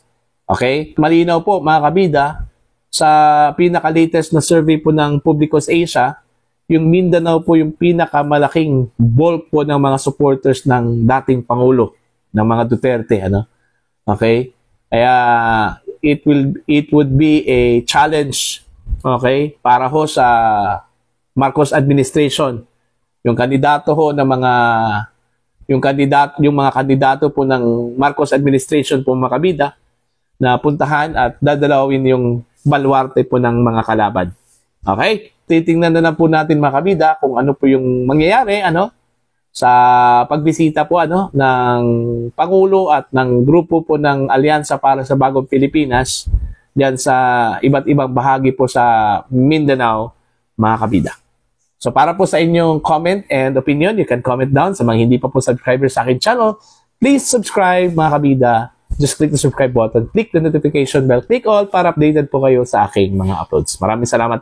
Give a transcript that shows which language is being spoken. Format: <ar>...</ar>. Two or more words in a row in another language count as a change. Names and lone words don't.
<en>Okay?</en> <tl>Malinaw po, mga kabida, sa pinaka-latest na survey po ng Publicos Asia, yung Mindanao po yung pinakamalaking bulk po ng mga supporters ng dating Pangulo, ng mga Duterte, ano?</tl> <en>Okay? Kaya it would be a challenge,</en> <tl>okay, para ho sa Marcos administration. Yung kandidato ho ng mga mga kandidato po ng Marcos administration po, mga kabida, na puntahan at dadalawin yung baluarte po ng mga kalaban.</tl> <en>Okay?</en> <tl>Titingnan na lang po natin, mga kabida, kung ano po yung mangyayari, ano, sa pagbisita po, ano, ng Pangulo at ng grupo po ng Alyansa para sa Bagong Pilipinas diyan sa iba't ibang bahagi po sa Mindanao, mga kabida.</tl> <en>So</en> <tl>para po sa inyong</tl> <en>comment and opinion, you can comment down.</en> <tl>Sa mga hindi pa po subscriber sa aking channel,</tl> <en>please subscribe,</en> <tl>mga kabida.</tl> <en>Just click the subscribe button, click the notification bell, click all</en> <tl>para updated po kayo sa aking mga uploads. Maraming salamat po.</tl>